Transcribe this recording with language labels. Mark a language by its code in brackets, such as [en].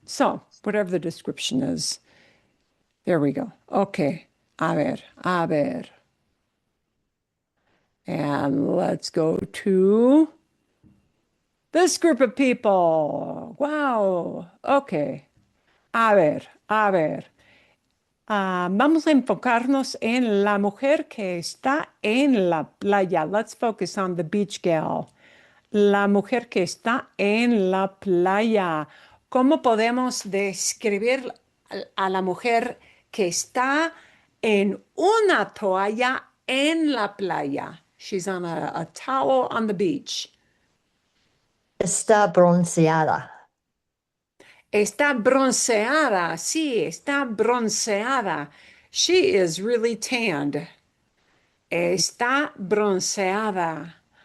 [en] So, whatever the description is, there we go. Okay. [es] A ver. [en] And let's go to this group of people. Wow. Okay. [es] A ver. Vamos a enfocarnos en la mujer que está en la playa. [en] Let's focus on the beach gal. [es] La mujer que está en la playa. ¿Cómo podemos describir a la mujer que está en una toalla en la playa? [en] She's on a towel on the beach. [es] Está bronceada. Está bronceada. Sí, está bronceada. [en] She is really tanned. [es] Está bronceada.